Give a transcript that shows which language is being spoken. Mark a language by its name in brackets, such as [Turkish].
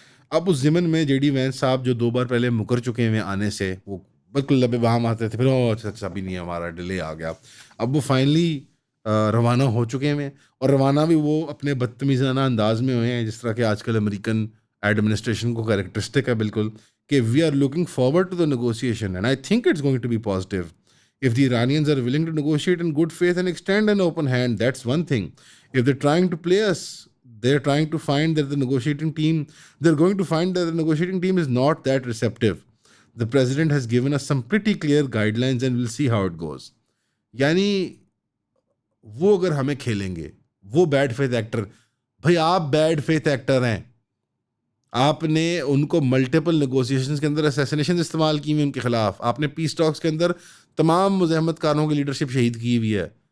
[Urdu] اب اس ضمن میں جے ڈی وینس صاحب جو 2 بار پہلے مکر چکے ہیں آنے سے، وہ بالکل لبے بہام آتے تھے، پھر اچھا بھی نہیں، ہمارا ڈیلے آ گیا. اب وہ فائنلی روانہ ہو چکے ہیں، اور روانہ بھی وہ اپنے بدتمیزانہ انداز میں ہوئے ہیں، جس طرح کہ آج کل امریکن ایڈمنسٹریشن کو کریکٹرسٹک ہے بالکل، کہ [English] We are looking forward to the negotiation and I think it's going to be positive. If the Iranians are willing to negotiate in good faith and extend an open hand, that's one thing. If they're trying to play us, they're trying to find that the negotiating team, they're going to find that the negotiating team is not that receptive. The president has given us some pretty clear guidelines and we'll see how it goes. [Urdu] یعنی وہ اگر ہمیں کھیلیں گے، وہ bed faith actor, بھائی آپ bed faith actor ہیں. آپ نے ان کو ملٹیپل نیگوسیشنز کے اندر اسیسینیشن استعمال کی ہوئی ان کے خلاف. آپ نے پیس ٹاکس کے اندر تمام مزاحمت کاروں کی لیڈرشپ شہید کی ہوئی ہے.